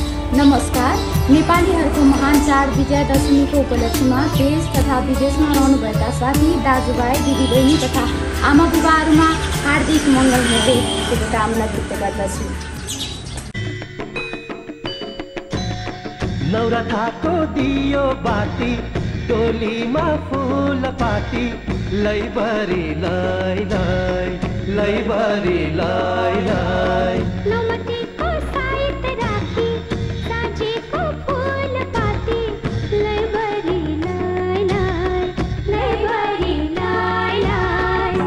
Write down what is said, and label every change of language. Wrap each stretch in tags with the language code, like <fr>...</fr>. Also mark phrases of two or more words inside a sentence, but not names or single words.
<ne>नमस्कार। नेपालीहरूको महान चाड विजयादशमीको उपलक्ष्यमा देश तथा विदेशमा रहनुभएका साथी दाजुभाइ दिदीबहिनी तथा आमा बुबाहरूमा हार्दिक मङ्गलमय शुभकामना व्यक्त गर्दछु। नौरथाको दियो बाती टोलीमा फूल पाती लैबरी लै लै लैबरी लै लै नौमतीको साइत राखी साँझेको फूल पाती लैबरी लै लै लैबरी लै लै</ne>